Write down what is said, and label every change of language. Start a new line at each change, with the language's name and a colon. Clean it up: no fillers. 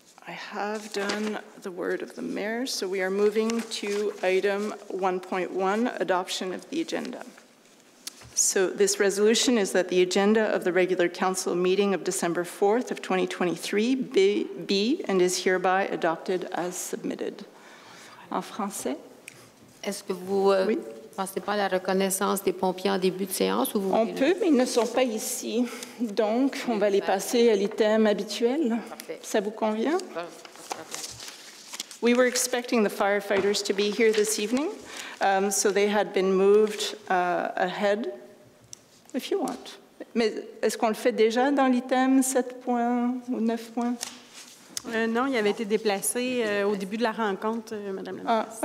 English: I have done the word of the mayor, so we are moving to item 1.1, adoption of the agenda. So this resolution is that the agenda of the regular council meeting of December 4th of 2023 be and is hereby adopted as submitted.
French: En français? Est-ce que vous pensez pas à la reconnaissance des pompiers en début de séance? Ou vous On peut, mais ils ne sont pas ici. Donc, on va les passer à l'item habituel. Parfait. Ça vous convient?
English: We were expecting the firefighters to be here this evening, so they had been moved ahead, if you want.
French: Mais est-ce qu'on le fait déjà dans l'item 7 points ou 9 points? Non, il avait été déplacé au début de la rencontre, Madame la ministre.